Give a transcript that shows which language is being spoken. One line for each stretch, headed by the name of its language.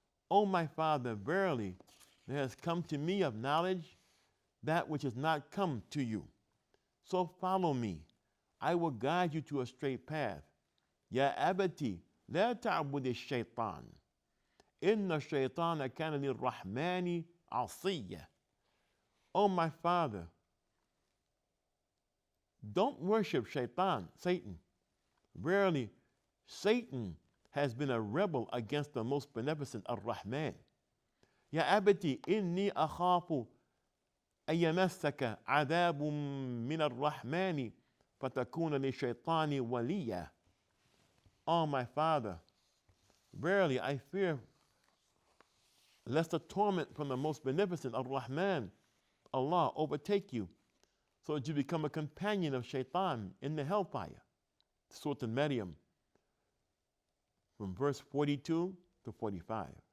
English: O my father, verily there has come to me of knowledge that which has not come to you. So follow me. I will guide you to a straight path.
Arabic: يا أبتي لا تعبد الشيطان إن الشيطان كان للرحمن عصيا.
English: O my father, don't worship Shaitan, Satan. Verily, Satan has been a rebel against the most beneficent Ar-Rahman.
Arabic: يا أبتي إني أخاف أن يمسك عذاب من الرحمن فتكون للشيطان وليا.
English: Oh my father, verily I fear lest a torment from the most beneficent Ar-Rahman, Allah, overtake you, so that you become a companion of Shaitan in the hellfire. Surah Al-Maryam, from verse 42 to 45.